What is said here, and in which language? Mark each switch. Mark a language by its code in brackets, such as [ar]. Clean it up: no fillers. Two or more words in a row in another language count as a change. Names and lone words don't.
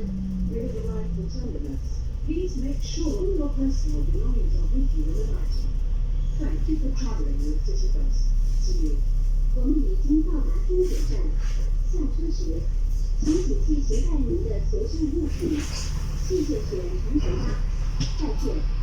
[en] We have arrived in terminus. Please make sure all your personal belongings are with you when arriving. Thank you for traveling with City Bus. See you. [zh] 我們已經到達終點站，下車時請仔細攜帶您的隨身物品，謝謝選乘乘搭，再見。